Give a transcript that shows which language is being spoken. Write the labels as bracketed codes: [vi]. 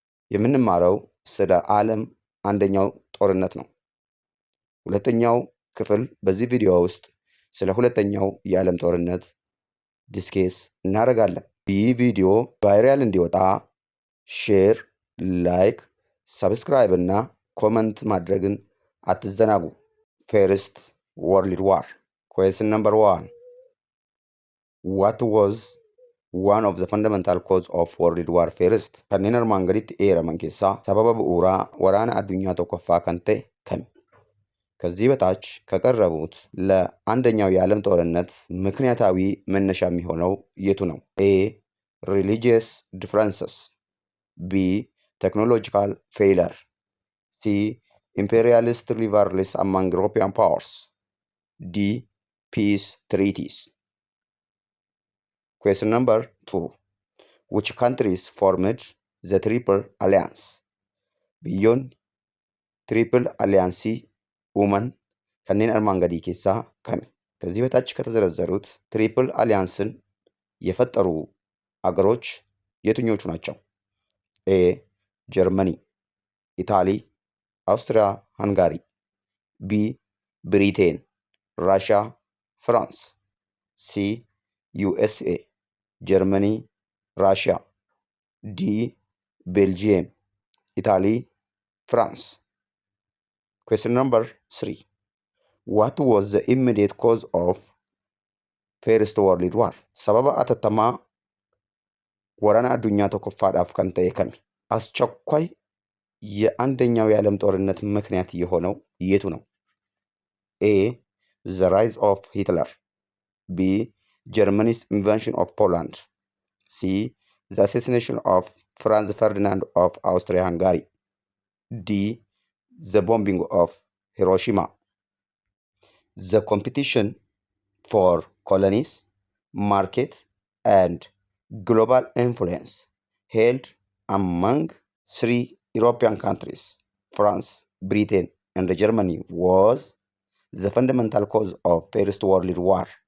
[am] የምንማረው ስለ ዓለም አንደኛው ጦርነት ነው። ሁለተኛው ክፍል በዚህ ቪዲዮ ውስጥ ስለ ሁለተኛው የዓለም ጦርነት ዲስኬስ እናደርጋለን። ይህ ቪዲዮ ቫይራል እንዲወጣ ሼር፣ ላይክ፣ ሰብስክራይብ እና ኮመንት ማድረግን አትዘናጉ። [en] First World War. Question number 1. What was one of the fundamental cause of World War First? [om] kanneen armaan gaditti eeraman keessaa sababa bu'uuraa waraana addunyaa tokkoffaa kan ta'e kami? [am] ከዚህ በታች ከቀረቡት ለአንደኛው የዓለም ጦርነት ምክንያታዊ መነሻ የሚሆነው የቱ ነው? [en] A. Religious differences. B. Technological failure. C. Imperialist rivalries among European powers. D. Peace treaties. Question number 2. Which countries formed the Triple Alliance? Biyyoonni Triple Alliance uuman kanneen armaan gadii keessaa kami? ከዚህ በታች ከተዘረዘሩት ትሪፕል አሊያንስን የፈጠሩ አገሮች የትኞቹ ናቸው? [am] ኤ. ጀርመኒ፣ ኢታሊ፣ አውስትሪያ ሃንጋሪ። ቢ. ብሪቴን፣ ራሽያ፣ ፍራንስ። ሲ. USA፣ ጀርመኒ፣ ራሽያ። ዲ. ቤልጂየም፣ ኢታሊ፣ ፍራንስ። [en] Question number 3. What was the immediate cause of First World War? [om] sababa atattamaa ወራና አዱኛ tokkoffaadhaaf kan ta'e kami? [am] አስቸኳይ የአንደኛው የዓለም ጦርነት ምክንያት የሆነው የቱ ነው? [en] A. The rise of Hitler. B. Germany's invasion of Poland. C. The assassination of Franz Ferdinand of Austria-Hungary. D. The bombing of Hiroshima. The competition for colonies, market, and global influence held among three European countries, France, Britain, and Germany, was the fundamental cause of First World War.